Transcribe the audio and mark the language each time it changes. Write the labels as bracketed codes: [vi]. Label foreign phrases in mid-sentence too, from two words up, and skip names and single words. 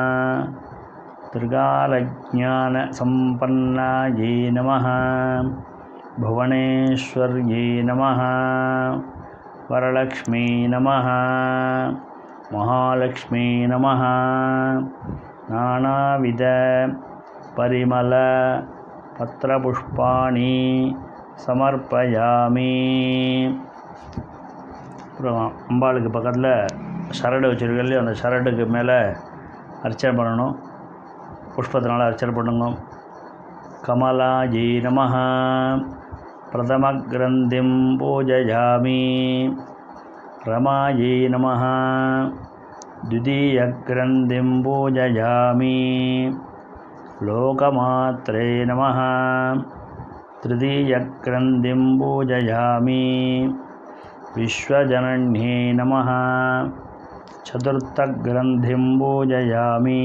[sa] त्रिकालज्ञानसम्पन्नायै नमः भुवनेश्वर्यै नमः वरलक्ष्मी नमः महालक्ष्मी नमः नानाविधपरिमलपत्रपुष्पाणि समर्पयामि. [ta] அப்புறம் அம்பாளுக்கு பக்கத்தில் சரடு வச்சுருக்கலையோ அந்த சரடுக்கு மேலே அர்ச்சனை பண்ணணும். புஷ்பத்தினால அர்ச்சனை பண்ணுங்க. [sa] कमलायै नमः प्रथमग्रन्थिं पूजयामि. रमायै नमः द्वितीयग्रन्थिं पूजयामि. लोकमात्रे नमः तृतीयग्रन्थिं पूजयामि. विश्वजनन्यै नमः चतुर्थग्रन्थिं पूजयामि.